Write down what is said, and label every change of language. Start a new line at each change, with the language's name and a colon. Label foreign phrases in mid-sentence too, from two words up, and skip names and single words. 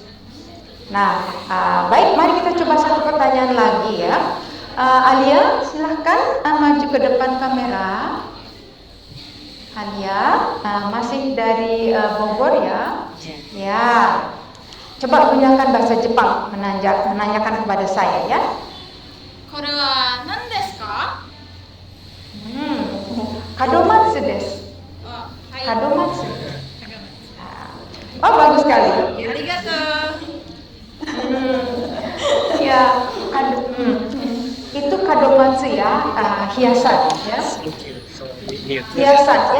Indonesian: Nah, baik, mari kita coba satu pertanyaan lagi ya. Alia, silahkan maju ke depan kamera. Alia, masih dari Bogor ya? Ya. Coba gunakan bahasa Jepang menanyakan kepada saya ya.
Japanese: これは何ですか? 門松 です.
Indonesian: Oh, hai. Kadomatsu. Oh, bagus sekali. Arigato. Ya, itu kadomatsu ya, hiasan ya. Hiasan ya.